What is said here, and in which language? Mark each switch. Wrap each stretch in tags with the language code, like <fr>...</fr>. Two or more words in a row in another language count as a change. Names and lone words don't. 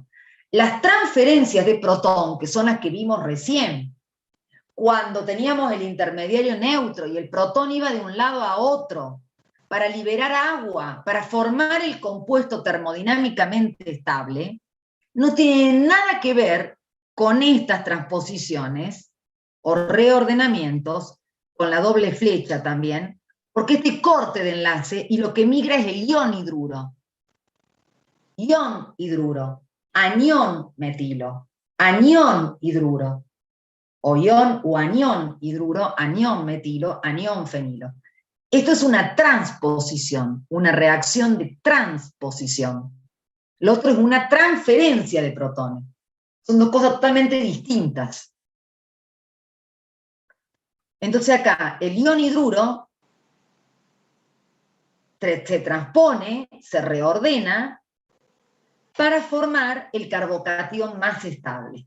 <es>Las transferencias de protón, que son las que vimos recién, cuando teníamos el intermediario neutro y el protón iba de un lado a otro para liberar agua, para formar el compuesto termodinámicamente estable, no tiene nada que ver con estas transposiciones o reordenamientos, con la doble flecha también, porque este corte de enlace y lo que migra es el ion hidruro. Ion hidruro, anión metilo, anión hidruro, o ion o anión hidruro, anión metilo, anión fenilo. Esto es una transposición, una reacción de transposición. Lo otro es una transferencia de protones. Son dos cosas totalmente distintas. Entonces acá, el ion hidruro se transpone, se reordena, para formar el carbocatión más estable.</es>